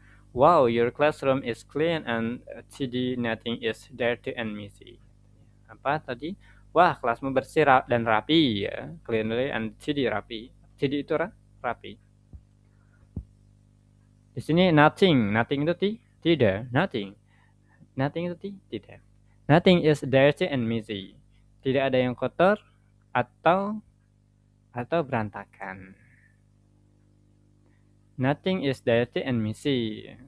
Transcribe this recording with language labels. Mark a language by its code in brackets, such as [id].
[en] Wow, your classroom is clean and tidy, nothing is dirty and messy. [id] Apa tadi? Wah, kelasmu bersih dan rapi ya. [en] Cleanly and tidy, rapi. Tidy [id] itu rapi. Di sini nothing itu tidak, nothing. Nothing itu tidak. [en] Nothing is dirty and messy. [id] Tidak ada yang kotor atau berantakan. [en] Nothing is dirty and messy.